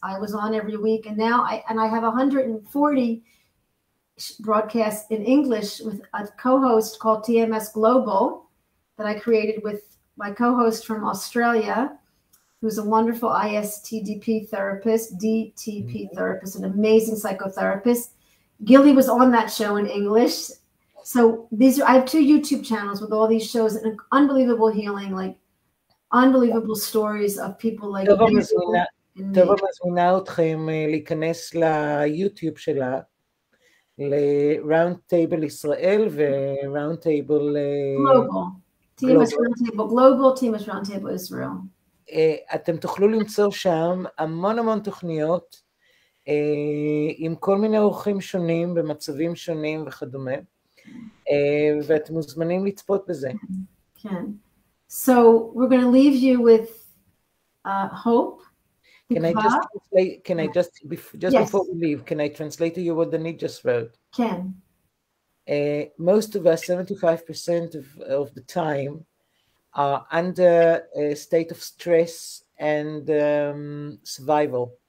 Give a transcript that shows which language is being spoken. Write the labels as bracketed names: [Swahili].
[English] I was on every week, and now I have 140 broadcasts in English with a co-host called TMS Global that I created with my co-host from Australia, who's a wonderful ISTDP therapist, DTP therapist, an amazing psychotherapist. Gili was on that show in English. So I have 2 YouTube channels with all these shows and unbelievable healing, like unbelievable stories of people like [Hebrew] טובה מזמינה אתכם להיכנס ליוטיוב שלה, ל-RoundTable Israel ו-RoundTable [English] Global. TMS RoundTable Global, TMS RoundTable Israel. [Hebrew] אתם תוכלו למצוא שם המון תוכניות, עם כל מיני אורחים שונים, במצבים שונים וכדומה. ואתם מוזמנים לצפות בזה. כן. [English] So we're going to leave you with hope. Can I just translate, Yes. before we leave, can I translate to you what Danit just wrote? [Hebrew] כן. [English] Most of us, 75% of the time, are under a state of stress and survival.